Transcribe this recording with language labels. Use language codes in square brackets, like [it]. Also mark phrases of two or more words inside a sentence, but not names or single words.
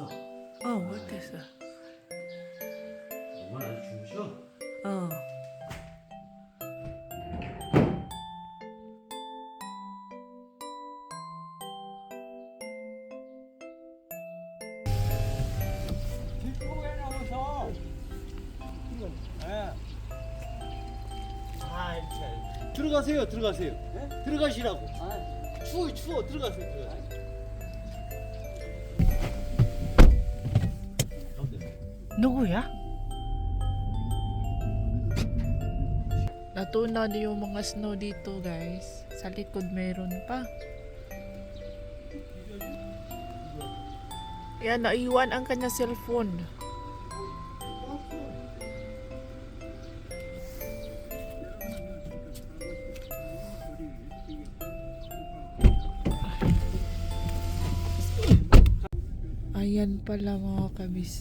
[en] What is that? [ko] 정말 아주 주무셔. 뒤쪽에 나와서 들어가세요. 들어가시라고. 추워. 들어가세요. 누구야? [tl] Natunaw na yung mga snow dito, guys. Sa likod mayroon pa. Yan, naiwan ang kanya cellphone. Ayan pala mga kabis.